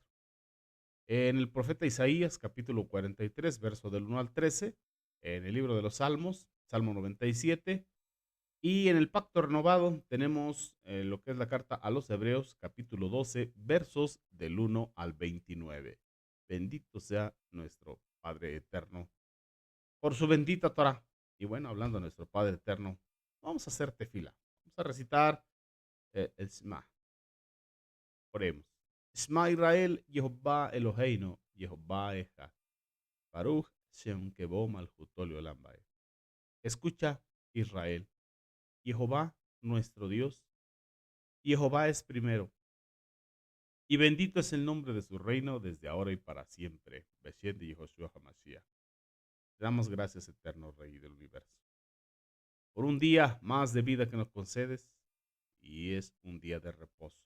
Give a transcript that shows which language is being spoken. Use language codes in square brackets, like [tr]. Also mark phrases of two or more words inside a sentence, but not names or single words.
[es] En el profeta Isaías, capítulo 43, verso del 1 al 13, en el libro de los Salmos, Salmo 97, y en el pacto renovado tenemos lo que es la carta a los Hebreos, capítulo 12, versos del 1 al 29. Bendito sea nuestro Padre eterno por su bendita Torah. Y bueno, hablando de nuestro Padre eterno, vamos a hacer tefila. Vamos a recitar el Shema. Oremos. [he] שמע ישראל יהוה אלהינו יהוה אחד. ברוך שם כבוד מלכותו לעולם ועד. [es] Escucha, Israel, Jehová nuestro Dios, Jehová es primero, y bendito es el nombre de su reino desde ahora y para siempre. Beshem de Yehoshua HaMashiach. Te damos gracias, eterno Rey del universo, por un día más de vida que nos concedes, y es un día de reposo.